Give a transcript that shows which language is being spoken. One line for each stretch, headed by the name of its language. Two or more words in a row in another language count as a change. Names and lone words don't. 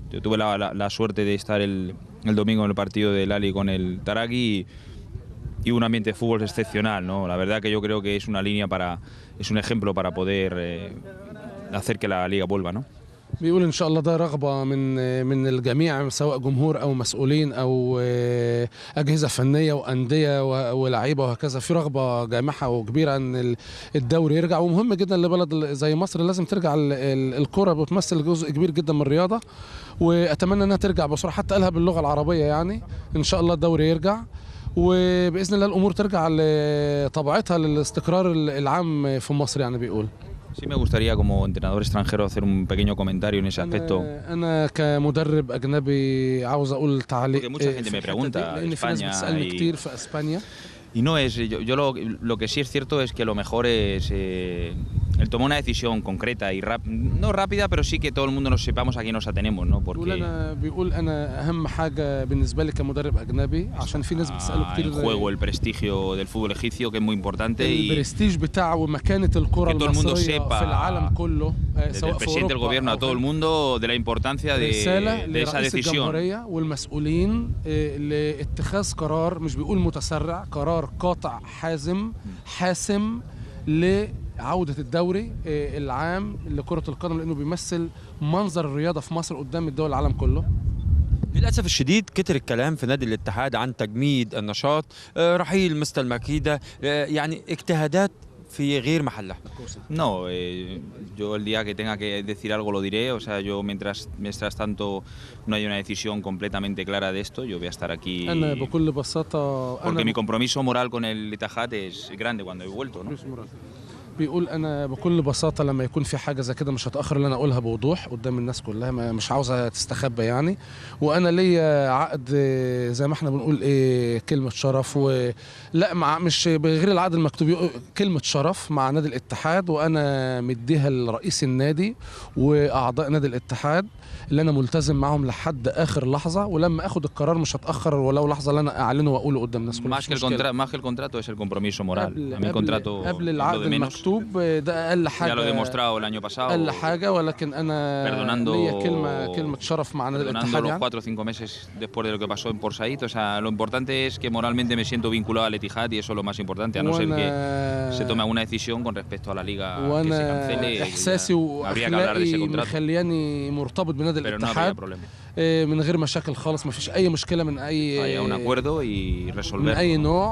Spanish: Yo tuve la suerte de estar el domingo en el partido del Ali con el Taraqui y un ambiente de fútbol excepcional, ¿no? La verdad que yo creo que es una línea es un ejemplo para poder hacer que la liga vuelva, ¿no?
Arabic: بيقول إن شاء الله ده رغبة من الجميع سواء جمهور أو مسؤولين أو أجهزة فنية وأندية ولاعيبة وهكذا، في رغبة جامحة وكبيرة إن الدوري يرجع، ومهم جدا لبلد زي مصر لازم ترجع. الكرة بتمثل جزء كبير جدا من الرياضة وأتمنى إنها ترجع بسرعة، حتى قالها باللغة العربية يعني إن شاء الله الدوري يرجع وبإذن الله الأمور ترجع لطبيعتها للاستقرار العام في مصر يعني بيقول.
Spanish: Sí me gustaría como entrenador extranjero hacer un pequeño comentario en ese aspecto.
Arabic: أنا كمدرب أجنبي عاوز أقول تعليق.
Spanish: Porque mucha gente me pregunta
Arabic: لأن في ناس بتسألني كتير في أسبانيا.
Spanish: Y no es, yo lo que sí es cierto es que lo mejor es el tomar una decisión concreta y no rápida, pero sí que todo el mundo nos sepamos a quién nos atenemos, ¿no?
Arabic: بيقول أنا أهم حاجة بالنسبة لي كمدرب أجنبي عشان في ناس بتسأله كتير.
Spanish: El juego, el prestigio del fútbol egipcio que es muy importante y
Arabic: البرستيج بتاعه ومكانة الكرة المصرية في العالم كله سواء في ال
Spanish: presidente del gobierno a todo el mundo de la importancia de esa decisión.
Arabic: الجمهورية والمسؤولين لاتخاذ قرار، مش بيقول متسرع، قرار قاطع حاسم لعودة الدوري العام لكرة القدم لأنه بيمثل منظر الرياضة في مصر قدام الدول العالم كله. للأسف الشديد كتر الكلام في نادي الاتحاد عن تجميد النشاط، رحيل مستر ماكيدا، يعني اجتهادات في غير محلها.
Spanish: No, yo el día que tenga que decir algo lo diré, o sea, yo mientras tanto no hay una decisión completamente clara de esto, yo voy a estar aquí
Arabic: أنا بكل بساطة
Spanish: porque mi compromiso moral con el Ittihad es grande cuando he vuelto, ¿no?
Arabic: بيقول أنا بكل بساطة لما يكون في حاجة زي كده مش هتأخر إن أنا أقولها بوضوح قدام الناس كلها، مش عاوزها تستخبى يعني. وأنا ليا عقد زي ما احنا بنقول كلمة شرف لا مش بغير العقد المكتوب، كلمة شرف مع نادي الاتحاد، وأنا مديها لرئيس النادي وأعضاء نادي الاتحاد اللي أنا ملتزم معهم لحد آخر لحظة، ولما أخد القرار مش هتأخر ولو لحظة اللي أنا أعلنه وأقوله قدام الناس كلها.
Spanish: Más que el contrato es el compromiso moral. A mí el contrato
Arabic: قبل العقد المكتوب ده أقل حاجة.
Spanish: Ya lo he demostrado el año pasado.
Arabic: أقل حاجة، ولكن أنا ليا كلمة شرف مع نادي الاتحاد
Spanish: los 4 o 5 meses después de lo que pasó en Port Said, o sea, lo importante es que moralmente me siento vinculado al Ittihad y eso es lo más importante, a no ser que se tome alguna decisión con respecto a la liga que se cancele.
Arabic: إحساسي وأخلاقي مخلياني مرتبط بنادي الاتحاد من غير مشاكل خالص، ما فيش أي مشكلة من أي من أي نوع.